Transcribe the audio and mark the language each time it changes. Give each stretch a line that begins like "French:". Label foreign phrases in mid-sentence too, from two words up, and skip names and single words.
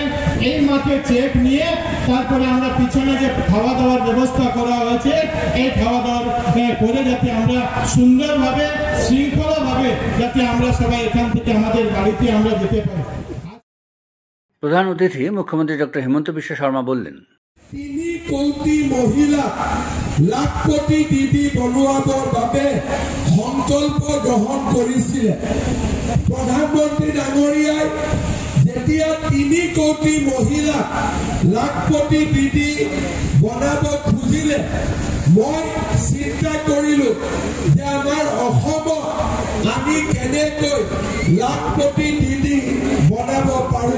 Bangla: এই মাঠে চেক নিয়ে তারপরে আমরা পিছনে যে খাওয়া দাওয়ার ব্যবস্থা করা হয়েছে এই খাওয়া দাওয়ার করে যাতে আমরা সুন্দরভাবে শৃঙ্খলাভাবে যাতে আমরা সবাই এখান থেকে আমাদের বাড়িতে আমরা যেতে পারি। প্রধান অতিথি মুখ্যমন্ত্রী ডক্টর হিমন্ত বিশ্ব শর্মা বললেন,
Assamese: 3 কোটি মহিলা লাখপতি দিদি বনোৱাৰ বাবে সংকল্প গ্ৰহণ কৰিছিলে। প্ৰধানমন্ত্ৰী ডাঙৰীয়াই যেতিয়া 3 কোটি মহিলা লাখপতি দিদি বনাব খুজিলে, মই চিন্তা কৰিলো যে আমাৰ অসমত আমি কেনেকৈ লাখপতি দিদি বনাব পাৰো।